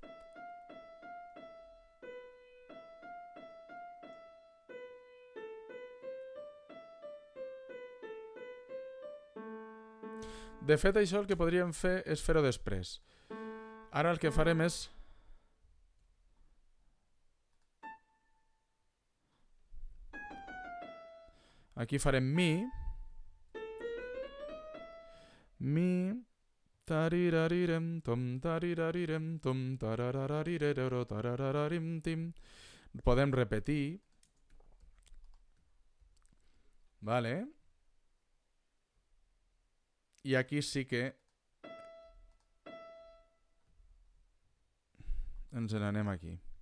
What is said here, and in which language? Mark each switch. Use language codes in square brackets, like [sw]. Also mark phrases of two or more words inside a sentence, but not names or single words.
[ca] De fet, això el que podríem fer és fer-ho després. Ara el que farem és... Aquí farem mi. Mi. Tarirarirem, tom, tarirarirem, tom, tararararirero, tararararim, tim. Podem repetir. Vale. I aquí sí que ens n'anem aquí.